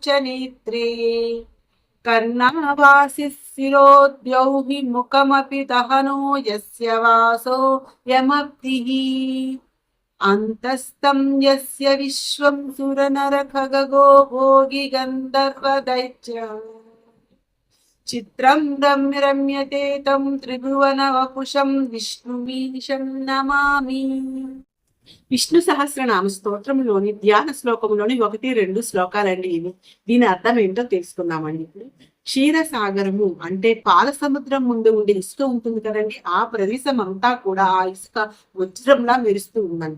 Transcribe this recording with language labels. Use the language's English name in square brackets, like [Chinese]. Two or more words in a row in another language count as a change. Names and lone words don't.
[Sanskrit] नेत्रे कर्णावासिः शिरोद्यौः मुखमपि दहनो यस्य वासो यमब्धिः अन्तस्तं यस्य विश्वं सुरनरखगो भोगि गन्धर्वदैत्य चित्रं रम्यते तं त्रिभुवनवपुषं विष्णुमीशं नमामि. [Telugu] విష్ణు సహస్రనామ స్తోత్రంలోని ధ్యాన శ్లోకంలోని 1-2 శ్లోకాలండి ఇవి. దీని అర్థం ఏంటో తెలుసుకుందామండి ఇప్పుడు. క్షీరసాగరము అంటే పాల సముద్రం ముందు ఉండే ఇసుక ఉంటుంది కదండి, ఆ ప్రదేశం అంతా కూడా ఆ ఇసుక వజ్రంలా మెరుస్తూ ఉందంట.